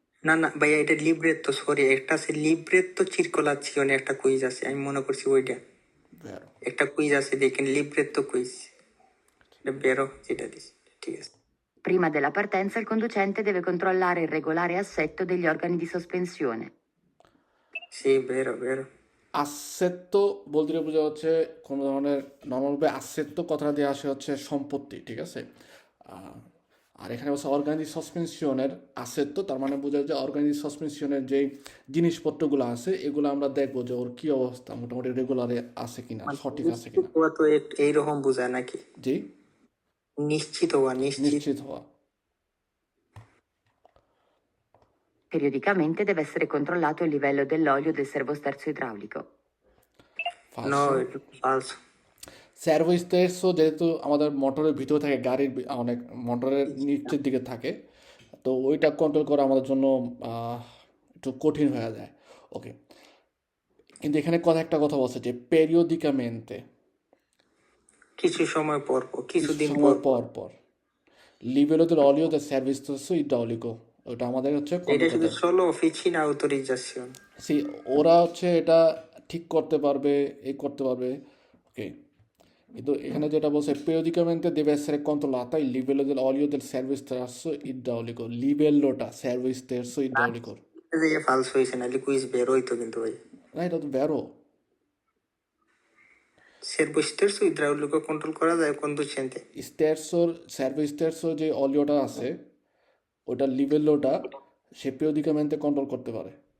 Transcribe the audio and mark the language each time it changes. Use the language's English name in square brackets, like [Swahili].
[Bangla] না না ভাইয়া এটা লিব্রেত্তো, সরি একটা আছে লিব্রেত্তো চিরকোলাচিওনে একটা কুইজ আছে আমি মনে করছি ওইটা [Italian] ভেরো। [Bangla] একটা কুইজ আছে দেখেন লিব্রেত্তো কুইজ এটা বেরো যেটা দিছি ঠিক আছে। [Italian] Prima della partenza, il conducente deve controllare il regolare assetto degli organi di sospensione. সি বেরো বেরো। [Bangla] আসেত্ত বলতে বোঝা হচ্ছে কোনো ধরনের নর্মালভাবে আসেত্ত কথাটা দিয়ে আসে হচ্ছে সম্পত্তি, ঠিক আছে। আর এখানে বলছে অর্গানিক সাসপেনশনের আসেত্ত, তার মানে বোঝা যায় অর্গানিক সাসপেনশনের যে জিনিসপত্রগুলো আছে এগুলো আমরা দেখবো যে ওর কি অবস্থা, মোটামুটি রেগুলারে আছে কিনা, সঠিক আছে কিনা। নিশ্চিত হওয়া তো এইরকম বোঝায় নাকি? জি নিশ্চিত হওয়া, নিশ্চিত। নিশ্চিত হওয়া। [Italian] Periodicamente deve essere controllato il livello dell'olio del servosterzo idraulico. নো ফালসো। [Bangla] এটা ফালসো। সার্ভো স্টেটসও যেহেতু আমাদের মোটরের ভিতরে থাকে, গাড়ির অনেক মোটরের নিচের দিকে থাকে, তো ওইটা কন্ট্রোল করা আমাদের জন্য একটু কঠিন হয়ে যায়। ওকে, কিন্তু এখানে একটা কথা বলছে যে পেরিওডিকামেন্টে কিছু সময় পর পর, কিছুদিন সময় পর। পর পর লিভেলো [Italian] del olio del servizio idraulico, [Bangla] ওটা আমাদের হচ্ছে এটা [English] control [Bangla] শুধু করতে হবে। [Italian] solo officina autorizzazione। [Bangla] ওরা হচ্ছে এটা ঠিক করতে পারবে, এই করতে পারবে। ওকে, কিন্তু এখানে যেটা বলছে [Italian] periodicamente deve essere controllata il livello del olio del servizio idraulico, [Bangla] livelloটা servizio idraulico এটা যে ফালসো হয়েছে নাহলে কুইজ বের হইতো কিন্তু ভাই। না, এটা তো বেরো। সেরবোস্টেরসো ইদ্রাউলিকো কন্ট্রোল করা যায় কন্ডুসেন্টে। স্টেরসোর সার্ভিসের যে অলিওটা আছে ওটা লিভেলোটা সে periodicamente কন্ট্রোল করতে পারে।